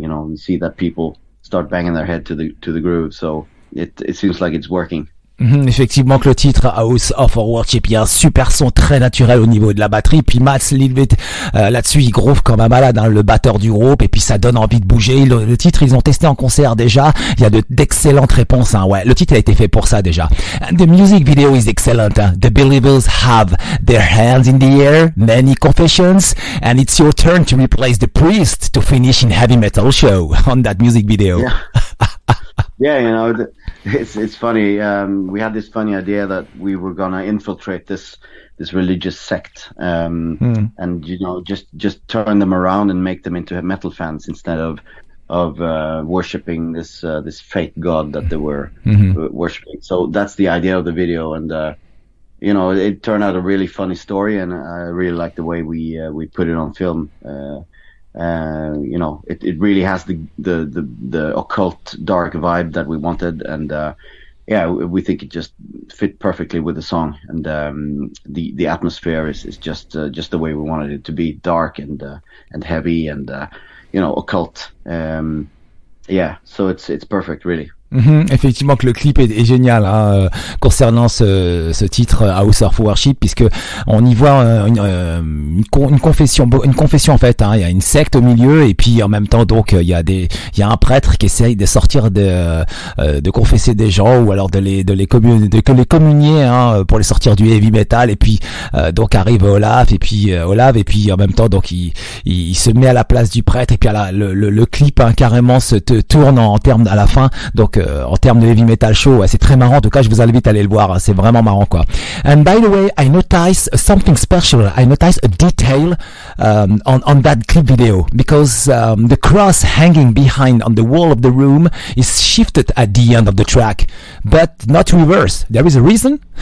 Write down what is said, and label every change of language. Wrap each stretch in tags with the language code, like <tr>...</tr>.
<en>You see that people start banging their head to the groove, so it seems like it's working.</en> <fr>Effectivement que le titre House of Worship, il y a un super son très naturel au niveau de la batterie, puis Mats Lilletvedt là-dessus il groove comme un malade, hein, le batteur du groupe, et puis ça donne envie de bouger. Le titre ils ont testé en concert déjà, il y a d'excellentes réponses, hein, ouais, le titre a été fait pour ça déjà.</fr> <en>And the music video is excellent, hein. The believers have their hands in the air, many confessions, and it's your turn to replace the priest to finish in heavy metal show on that music video. Yeah. Yeah, you know, it's funny. We had this funny idea that we were gonna infiltrate this religious sect, and you know, just turn them around and make them into metal fans instead of worshiping this fake god that they were worshiping. So that's the idea of the video, and you know, it turned out a really funny story, and I really like the way we put it on film. You know, it really has the occult dark vibe that we wanted, and yeah, we think it just fit perfectly with the song, and the atmosphere is just the way we wanted it to be, dark and heavy and you know, occult. Yeah, so it's perfect, really.</en> <fr>Effectivement que le clip est génial, hein, concernant ce titre House of Worship, puisque on y voit une confession en fait, hein. Il y a une secte au milieu, et puis en même temps donc il y a un prêtre qui essaye de sortir de confesser des gens, ou alors de les communier, hein, pour les sortir du heavy metal, et puis donc arrive Olav, et puis en même temps donc il se met à la place du prêtre, et puis le clip, hein, carrément se tourne en termes à la fin, donc en termes de heavy metal show, ouais, c'est très marrant. En tout cas, je vous invite à aller le voir, hein, c'est vraiment marrant, quoi.</fr> <en>And by the way, I noticed something special. I noticed a detail on that clip video, because the cross hanging behind on the wall of the room is shifted at the end of the track, but not reversed. There is a reason?</en>